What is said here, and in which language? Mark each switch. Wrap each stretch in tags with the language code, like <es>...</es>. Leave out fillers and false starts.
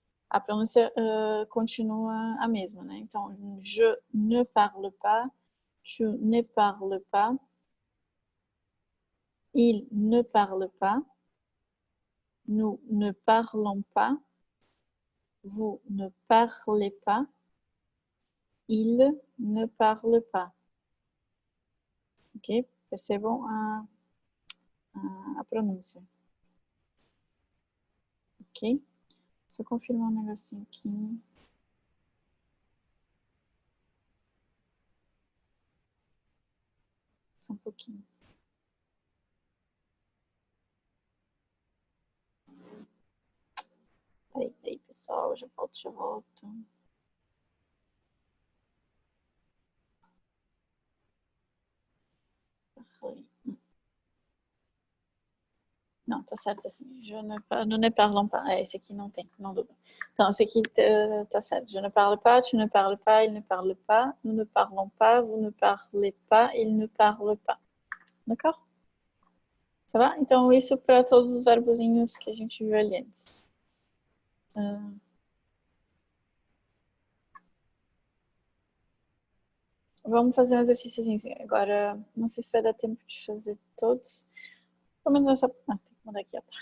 <pt>A pronúncia continua a mesma, né?</pt> <fr>Então, je ne parle pas, tu ne parles pas, il ne parle pas, nous ne parlons pas, vous ne parlez pas, il ne parle pas.</fr> <pt>Ok? Percebam a pronúncia. Ok? Só confirmar um negocinho aqui. Só um pouquinho. Peraí, pessoal, já volto. Não, tá certo assim.</pt> <fr>Nous ne parlons pas.</fr> <pt>Esse aqui não tem, não dubla. Então, esse aqui tá certo.</pt> <fr>Je ne parle pas, tu ne parles pas, il ne parle pas, nous ne parlons pas, vous ne parlez pas, il ne parle pas. D'accord?</fr> <pt>Tá bom? Então, isso para todos os verbozinhos que a gente viu ali antes. Vamos fazer um exercício agora. Não sei se vai dar tempo de fazer todos. Pelo menos essa. Tem que mudar aqui, ó.</pt>